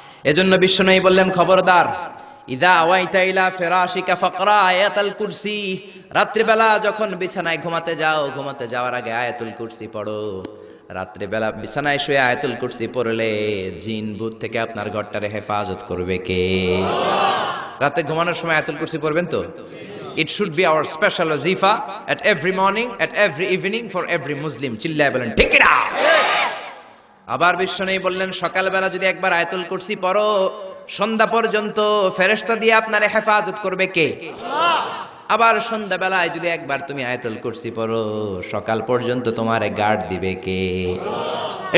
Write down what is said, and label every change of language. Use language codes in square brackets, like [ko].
[bn] এজন্য বিশ্বনবী বললেন খবরদার, [ar] ইদা আওয়াইতা ইলা ফিরাশিকা ফাকরা আয়াতুল কুরসি, [bn] রাত্রিবেলা যখন বিছানায় ঘুমাতে যাও, ঘুমাতে যাওয়ার আগে আয়াতুল কুরসি পড়ো। রাত্রিবেলা বিছানায় শুয়ে আয়াতুল কুরসি পড়লে জিন ভূত থেকে আপনার ঘরটারে হেফাজত করবে কে? রাতে ঘুমানোর সময় আয়াতুল কুরসি পড়বেন তো? [en] It should be our special wazifa at every morning, at every evening for every Muslim. [bn] চিল্লায় বলেন ঠিক কি না? আবার বিশ্বনবী বললেন সকালবেলা যদি একবার আয়াতুল কুরসি পড়ো, সন্ধ্যা পর্যন্ত ফেরেশতা দিয়ে আপনারে হেফাজত করবে কে? আল্লাহ। আবার সন্ধ্যাবেলায় যদি একবার তুমি আয়াতুল কুরসি পড়ো, সকাল পর্যন্ত তোমারে গার্ড দিবে কে? আল্লাহ।